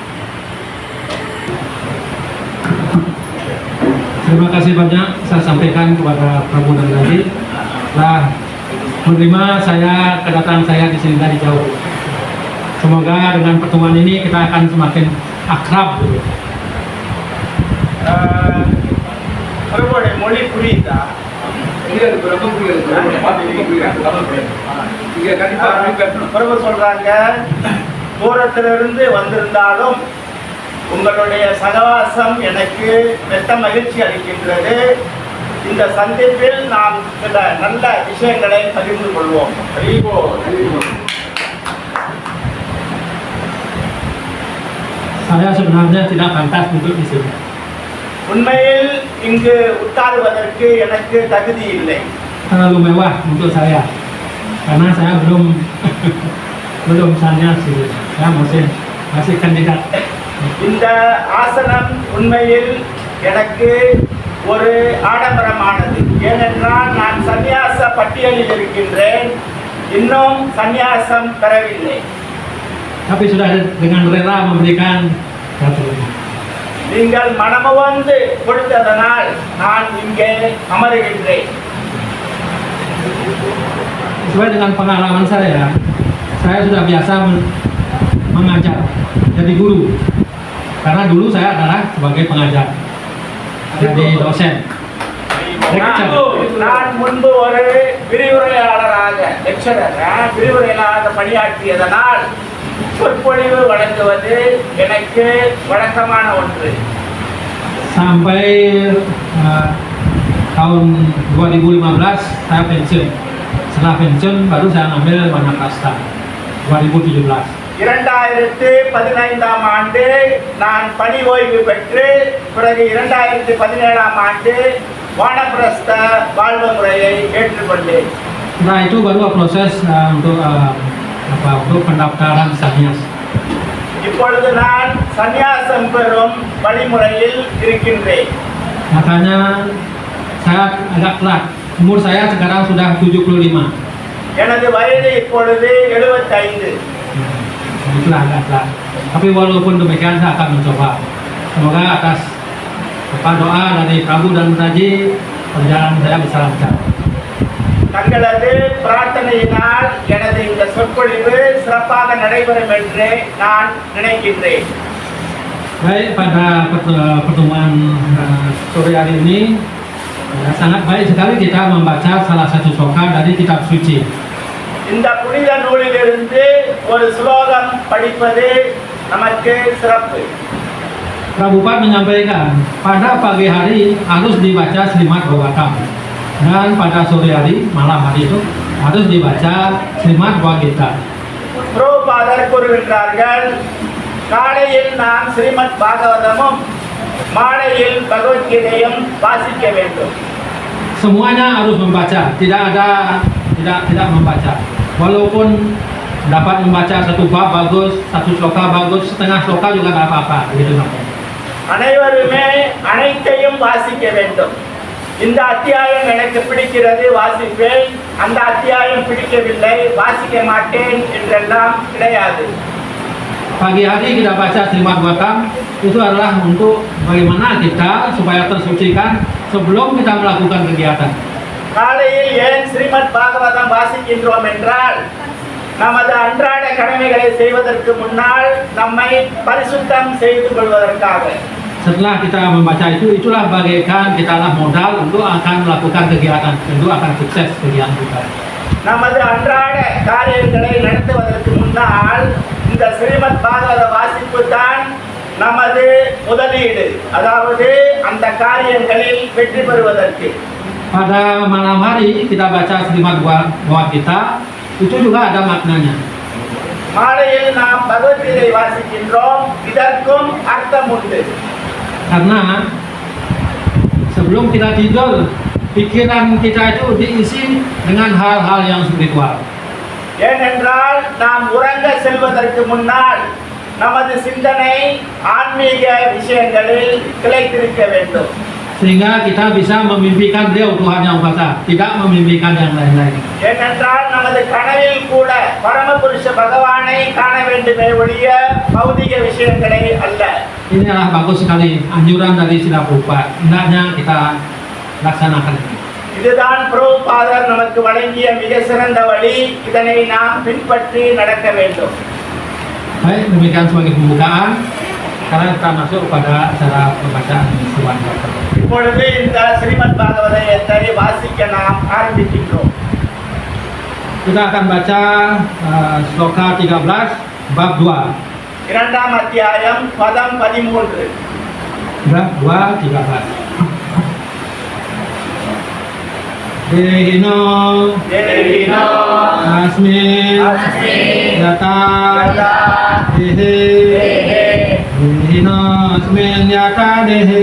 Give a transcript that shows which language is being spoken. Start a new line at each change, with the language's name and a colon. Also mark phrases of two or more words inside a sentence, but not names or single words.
Indonesian: Terima kasih banyak saya sampaikan kepada Prabu dan Nadi. Telah menerima kedatangan saya di sini dari jauh. Semoga dengan pertemuan ini kita akan semakin akrab gitu.
Tamil: பிரபுடைய மொழி புரியுதா? பிரபு சொல்றாங்க, தூரத்திலிருந்து வந்திருந்தாலும் உங்களுடைய சகவாசம் எனக்கு பெத்த மகிழ்ச்சி அளிக்கின்றது. இந்த சந்திப்பில் நாம் சில நல்ல விஷயங்களை பகிர்ந்து கொள்வோம்.
Indonesian: Saya sebenarnya tidak pantas untuk di sini.
Tamil: உண்மையில் இங்கு உட்காருவதற்கு எனக்கு தகுதி இல்லை.
Indonesian: Terlalu mewah untuk saya, karena saya belum belum sanyas gitu. Saya masih kandidat.
Tamil: இந்த ஆசனம் உண்மையில் எனக்கு ஒரு ஆடம்பரமானது. ஏனென்றால் நான் சந்நியாச பட்டியலில் இருக்கின்றேன், இன்னும் சந்நியாசம் பெறவில்லை.
Indonesian: Tapi sudah dengan rela memberikan satu.
Tamil: நீங்கள் மனமுவந்து கொடுத்ததனால் நான் இங்கே அமருகின்றேன்.
Indonesian: Sesuai dengan pengalaman saya sudah biasa mengajar, jadi guru. Karena dulu saya adalah sebagai pengajar, jadi dosen.
Tamil: நான் முன்பு ஒரு விரிவுரையாளராக விரிவுரையாளராக பணியாற்றியதனால் சொற்பொழிவு வழங்குவது எனக்கு வழக்கமான ஒன்று.
Indonesian: Sampai tahun 2015 saya pensiun. Setelah pensiun baru saya ngambil Wanakasta 2017.
Tamil: 2015ஆம் ஆண்டு நான் பணி ஓய்வு பெற்று பிறகு 2017ஆம் ஆண்டு வானப்பிரஸ்த வாழ்வு முறையை ஏற்றுக்கொண்டேன்.
Indonesian: Nah itu baru proses untuk pendaftaran sannyas.
Tamil: இப்பொழுது நான் சந்நியாசம் பெறும் வழிமுறையில் இருக்கின்றேன்.
Indonesian: Makanya saya agak telat. Umur saya sekarang sudah 75.
Tamil: எனது வயது இப்பொழுது 75.
Indonesian: Itulah agak telat. Tapi walaupun demikian saya akan mencoba. Semoga atas doa dari Prabu dan Raji perjalanan saya bisa lancar.
Tamil: தங்களது பிரார்த்தனையினால் எனது இந்த சொற்பொழிவு சிறப்பாக நடைபெறும் என்று நான் நினைக்கின்றேன்.
Indonesian: Baik, pada pertemuan sore hari ini sangat baik sekali kita membaca salah satu sloka dari kitab suci.
Tamil: இந்த புனித நூலிலிருந்து ஒரு ஸ்லோகம் படிப்பது நமக்கு சிறப்பு.
Indonesian: Prabhupada menyampaikan pada pagi hari harus dibaca Srimad Bhagavatam dan pada sore hari malam hari itu harus dibaca Srimad Bhagavata.
Tamil: பிரபுபாதர் கூறுகின்றார்கள், காலையில் நாம் ஸ்ரீமத் பாகவதமும் மாலையில் பகவத்கீதையும் வாசிக்க வேண்டும்.
Indonesian: Semuanya harus membaca, tidak membaca. Walaupun dapat membaca satu bab bagus, satu sloka bagus, setengah sloka juga nggak apa-apa, begitu namanya.
Tamil: அனைவருமே அனைத்தையும் வாசிக்க வேண்டும். இந்த அத்தியாயம் எனக்கு பிடிக்கிறது வாசிப்பேன், அந்த அத்தியாயம் பிடிக்கவில்லை வாசிக்க மாட்டேன் என்றெல்லாம் கிடையாது.
Indonesian: Pagi hari kita baca Srimad Bhagavatam itu adalah untuk bagaimana kita supaya tersucikan sebelum kita melakukan kegiatan.
Tamil: காலையில் ஏன் ஸ்ரீமத் பாகவதம் வாசிக்கின்றோம் என்றால், நமது அன்றாட கடமைகளை செய்வதற்கு முன்னால் நம்மை பரிசுத்தம் செய்து கொள்வதற்காக.
Indonesian: Setelah kita membaca itu, itulah bagaikan kita lah modal untuk akan melakukan kegiatan, tentu akan sukses kegiatan kita.
Tamil: நமது அன்றாட காரியங்களை நடத்துவதற்கு முன்னால் இந்த ஸ்ரீமத் பாகவத வாசிப்பு தான் நமது முதலீடு, அதாவது அந்த காரியங்களில் வெற்றி பெறுவதற்கு.
Indonesian: Pada malam hari kita baca Srimad Bhagavata, itu juga ada maknanya.
Tamil: மாலையில் நாம் பகவத்கீதை வாசிக்கின்றோம், இதற்கும் அர்த்தம் உண்டு.
Indonesian: Karena sebelum kita tidur, pikiran kita itu diisi dengan hal-hal yang spiritual.
Tamil: ஏனென்றால் நாம் உறங்க செல்வதற்கு முன்னால் நமது சிந்தனை ஆன்மீக விஷயங்களில் திளைத்திருக்க வேண்டும்.
Indonesian: Sehingga kita bisa memimpikan Dia Tuhan yang Esa, tidak memimpikan yang lain-lain.
Tamil: ஏனென்றால் நமது கனவில் கூட பரமபுருஷ பகவானை காண வேண்டுமே ஒழிய பௌதிக விஷயங்களை அல்ல.
Indonesian: Ini adalah bagus sekali anjuran dari Srila Prabhupada. Hendaknya kita laksanakan.
Tamil: இதுதான் பிரபுபாதர் நமக்கு வழங்கிய மிக சிறந்த வழி. இதனை நாம் பின்பற்றி நடக்க வேண்டும்.
Indonesian: Baik, demikian sebagai pembukaan. Sekarang kita masuk pada acara pembacaan Istiwan Bapak.
Tamil: இப்பொழுது இந்த ஸ்ரீமத் பாகவதத்தை வாசிக்க நாம் ஆரம்பிக்கின்றோம்.
Indonesian: Kita akan baca sloka 13 bab 2.
Tamil: இரண்டாம் அத்தியாயம் பதம் 13.
Indonesian: Bab 2 13.
Sanskrit: Dehino தேவினோ Asmin Yata Dehe Dehino Asmin Yata Dehe